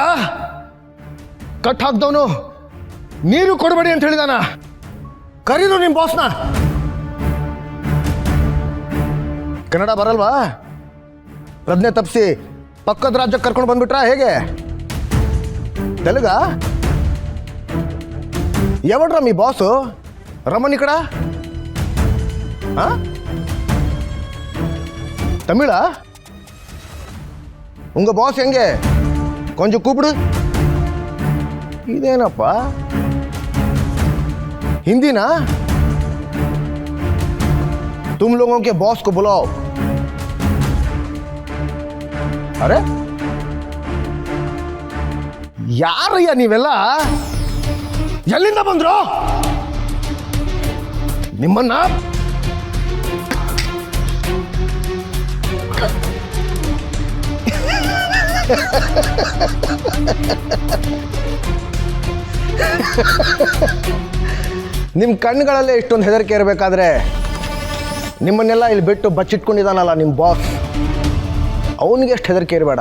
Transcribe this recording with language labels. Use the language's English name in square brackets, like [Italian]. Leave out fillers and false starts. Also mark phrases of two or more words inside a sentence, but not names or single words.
[Kannada] ಕಟ್ ಹಾಕ್ದವನು ನೀರು ಕೊಡಬೇಡಿ ಅಂತ ಹೇಳಿದಾನ. ಕರೀನು ನಿಮ್ಮ ಬಾಸ್ನ. ಕನ್ನಡ ಬರಲ್ವಾ? ಪ್ರಜ್ಞೆ ತಪ್ಪಿಸಿ ಪಕ್ಕದ ರಾಜ್ಯಕ್ಕೆ ಕರ್ಕೊಂಡು ಬಂದ್ಬಿಟ್ರಾ ಹೇಗೆ? ತೆಲುಗ? [Telugu] ఎవడ్రా మీ బాసు? రమ్మని ఇక్కడ. தமிழா? [Tamil] உங்க பாஸ் எங்க? கொஞ்சம் கூப்பிடு. [Kannada] ಇದೇನಪ್ಪ? [Hindi] हिंदी ना? तुम लोगों के बॉस को बुलाओ. [Kannada] अरे ಯಾರಯ್ಯ ನೀವೆಲ್ಲ? ಎಲ್ಲಿಂದ ಬಂದ್ರು? ನಿಮ್ಮನ್ನ ನಿಮ್ಮ ಕಣ್ಣುಗಳಲ್ಲೇ ಇಷ್ಟೊಂದು ಹೆದರಿಕೆ ಇರಬೇಕಾದ್ರೆ ನಿಮ್ಮನ್ನೆಲ್ಲ ಇಲ್ಲಿ ಬಿಟ್ಟು ಬಚ್ಚಿಟ್ಕೊಂಡಿದ್ದಾನಲ್ಲ ನಿಮ್ಮ ಬಾಸ್, ಅವನಿಗೆ ಎಷ್ಟು ಹೆದರಿಕೆ ಇರಬೇಡ.